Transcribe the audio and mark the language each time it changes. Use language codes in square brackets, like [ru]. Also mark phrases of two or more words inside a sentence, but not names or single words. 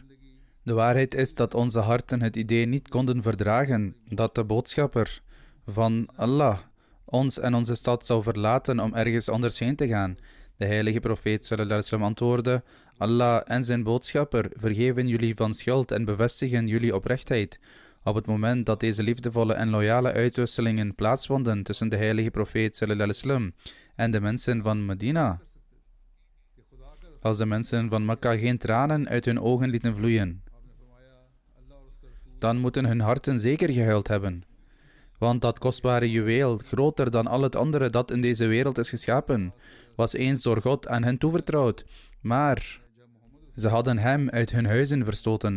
[nl] De waarheid is dat onze harten het idee niet konden verdragen dat de boodschapper van Allah ons en onze stad zou verlaten om ergens anders heen te gaan. De heilige profeet [ar] صلى الله عليه وسلم [nl] antwoordde, Allah en zijn boodschapper vergeven jullie van schuld en bevestigen jullie oprechtheid. Op het moment dat deze liefdevolle en loyale uitwisselingen plaatsvonden tussen de heilige profeet [ar] صلى الله عليه وسلم [nl] en de mensen van Medina, als de mensen van Mekka geen tranen uit hun ogen lieten vloeien, dan moeten hun harten zeker gehuild hebben. Want dat kostbare juweel, groter dan al het andere dat in deze wereld is geschapen, was eens door God aan hen toevertrouwd, maar ze hadden hem uit hun huizen verstoten.